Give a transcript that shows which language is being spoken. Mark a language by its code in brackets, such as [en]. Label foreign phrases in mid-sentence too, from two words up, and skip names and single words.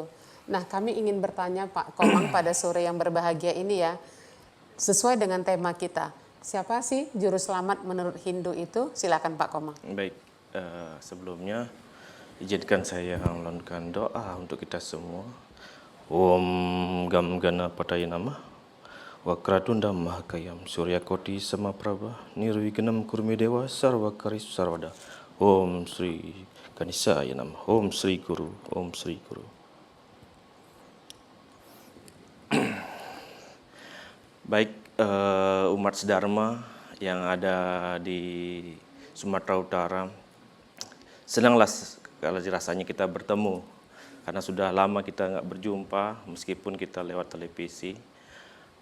[id] Nah, kami ingin bertanya Pak Komang pada sore yang berbahagia ini ya, sesuai dengan tema kita. Siapa sih juru selamat menurut Hindu itu? Silakan Pak Komang. Baik, sebelumnya izinkan saya melontarkan doa untuk kita semua. [sa] Om Gam Gana Pataya Nama Wakratunda Mahakayam Surya Koti Samaprabha Nirvignam Kurmi Dewa Sarvakaris Sarvada. Om Sri Ganesaya Namah. Om Sri Guru. Om Sri Guru. [id] Baik, umat sedharma yang ada di Sumatera Utara, senanglah kalau rasanya kita bertemu karena sudah lama kita nggak berjumpa meskipun kita lewat televisi.